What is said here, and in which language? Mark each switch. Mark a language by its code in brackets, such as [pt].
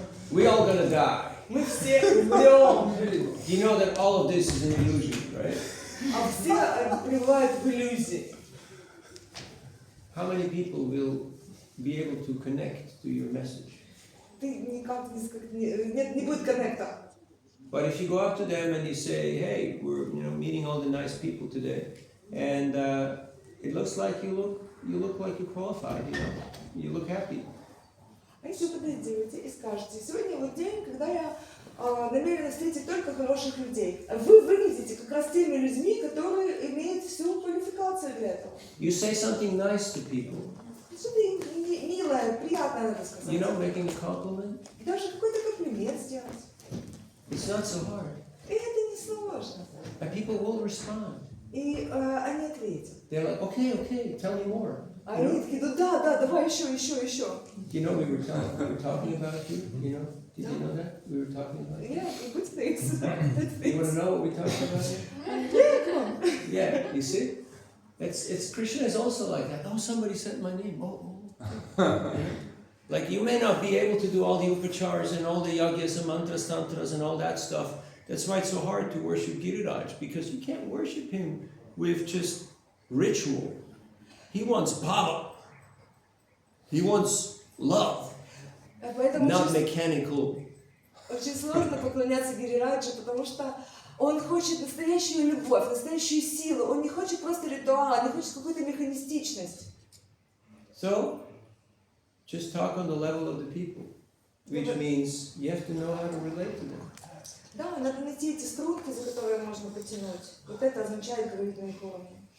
[en] We all gonna die. [ru] Мы все умрем. [en] You know that all of this is an illusion, right? [ru] А все пребывают в иллюзии. [en] How many people will be able to connect to your message? [ru] Не будет коннекта. [en] But if you go up to them and you say, hey, we're meeting all the nice people today, and it looks like you look like you're qualified, you look happy. [ru] А если вы подойдете и скажете, сегодня вот день, когда я намерена встретить только хороших людей. Вы выглядите как раз теми людьми, которые имеют всю квалификацию для этого. [en] You say something nice to people. [ru] Что-то милое, приятное надо сказать. [en] Making a compliment. [ru] И даже какой-то комплимент сделать. [en] It's not so hard. [ru] И это не сложно. [en] And people will respond. [ru] И они ответят. [en] They're like, okay, tell me more. [ru] А они такие, да, давай еще. [en] We were talking about you, Did you know that? We were talking about you. Yeah, good things. You want to know what we talked about here? Yeah, come on. Yeah, you see? It's Krishna is also like that. Oh, somebody said my name. Oh. Like you may not be able to do all the upachars and all the yagyas and mantras, tantras and all that stuff. That's why it's so hard to worship Giriraj, because you can't worship him with just ritual. He wants bhava. He wants love. Not mechanical. [ru] Очень сложно поклоняться Гирираджу, потому что он хочет настоящую любовь, настоящую силу. Он не хочет просто ритуал, не хочет какую-то механистичность. [en] So, just talk on the level of the people, which means you have to know how to relate to them. [ru] Да, надо найти эти струнки, за которые можно потянуть. Вот это означает говорить на их уровне.